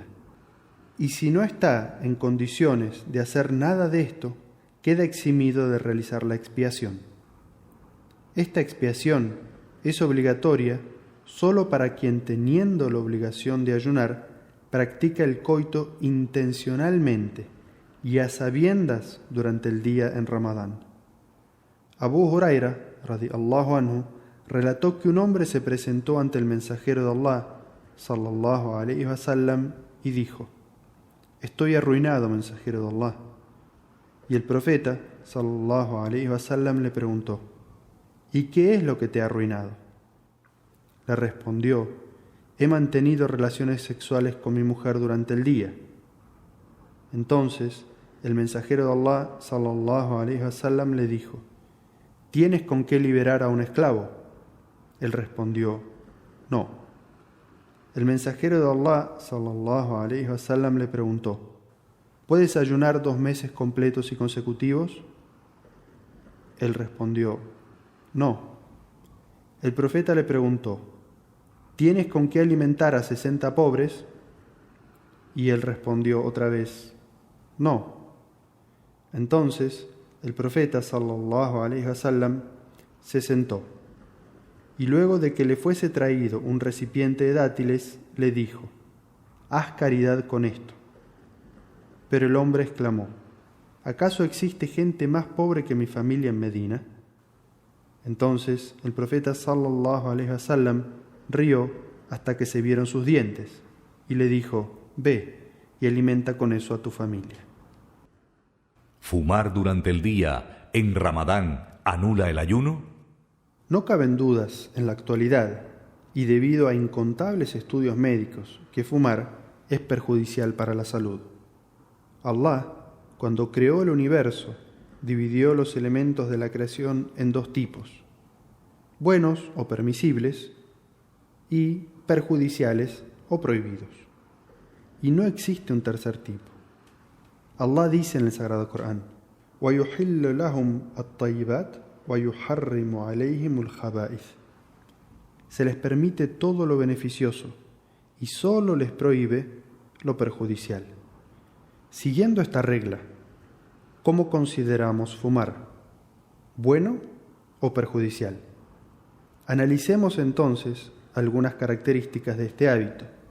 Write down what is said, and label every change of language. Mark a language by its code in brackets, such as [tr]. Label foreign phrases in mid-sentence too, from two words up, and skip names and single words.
[es] Y si no está en condiciones de hacer nada de esto, queda eximido de realizar la expiación. Esta expiación es obligatoria solo para quien, teniendo la obligación de ayunar, practica el coito intencionalmente y a sabiendas durante el día en Ramadán. Abu Huraira, [ar] رضي الله عنه, [es] relató que un hombre se presentó ante el mensajero de Allah, [ar] صلى الله عليه وسلم, [es] y dijo: Estoy arruinado, mensajero de Allah. Y el profeta, [ar] صلى الله عليه وسلم, [es] le preguntó: ¿Y qué es lo que te ha arruinado? Le respondió: He mantenido relaciones sexuales con mi mujer durante el día. Entonces, el mensajero de Allah, [ar] صلى الله عليه وسلم, [es] le dijo: ¿Tienes con qué liberar a un esclavo? Él respondió: No. El mensajero de Allah, [ar] صلى الله عليه وسلم, [es] le preguntó: ¿Puedes ayunar 2 meses completos y consecutivos? Él respondió: No. El profeta le preguntó: ¿Tienes con qué alimentar a 60 pobres? Y él respondió otra vez: No. Entonces el profeta, [ar] صلى الله عليه وسلم, [es] se sentó, y luego de que le fuese traído un recipiente de dátiles, le dijo: Haz caridad con esto. Pero el hombre exclamó: ¿Acaso existe gente más pobre que mi familia en Medina? Entonces el profeta, [ar] صلى الله عليه وسلم, [es] rió hasta que se vieron sus dientes, y le dijo: Ve y alimenta con eso a tu familia. ¿Fumar durante el día en Ramadán anula el ayuno? No caben dudas en la actualidad, y debido a incontables estudios médicos, que fumar es perjudicial para la salud. Allah, cuando creó el universo, dividió los elementos de la creación en 2 tipos: buenos o permisibles y perjudiciales o prohibidos. Y no existe un tercer tipo. Allah dice en el Sagrado Corán: [ar] وَيُحِلُّ لَهُمْ الطَّيِّبَاتِ وَيُحَرِّمُ عَلَيْهِمُ الْخَبَائِثِ. [es] Se les permite todo lo beneficioso y solo les prohíbe lo perjudicial. Siguiendo esta regla, ¿cómo consideramos fumar? ¿Bueno o perjudicial? Analicemos entonces algunas características de este hábito.